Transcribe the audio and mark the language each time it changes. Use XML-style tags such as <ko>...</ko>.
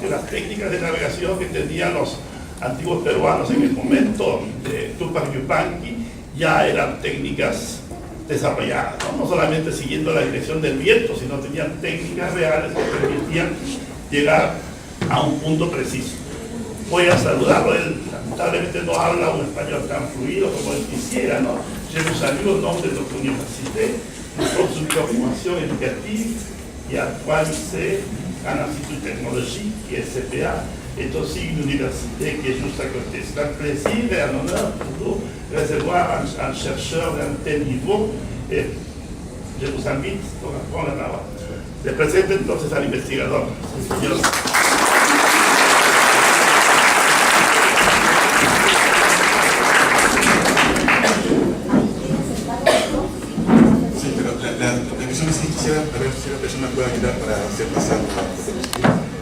<es>Que las técnicas de navegación que tenían los antiguos peruanos en el momento de Tupac Yupanqui ya eran técnicas desarrolladas, ¿no? No solamente siguiendo la dirección del viento, sino tenían técnicas reales que permitían llegar a un punto preciso. Voy a saludarlo, él lamentablemente no habla un español tan fluido como él quisiera, ¿no?</es> <fr>Je vous salue au nom de notre université, nous sommes une formation éducative et actualisée en institut technologique qui est CPA, est aussi une université qui est juste à côté. C'est un plaisir et un honneur pour nous de recevoir un chercheur d'un tel niveau et je vous invite a prendre la parole.</fr> <es>Le presento entonces al investigador, el señor. Sí, pero la cuestión es que quisiera ver si la persona puede ayudar para hacer pasar la...</es>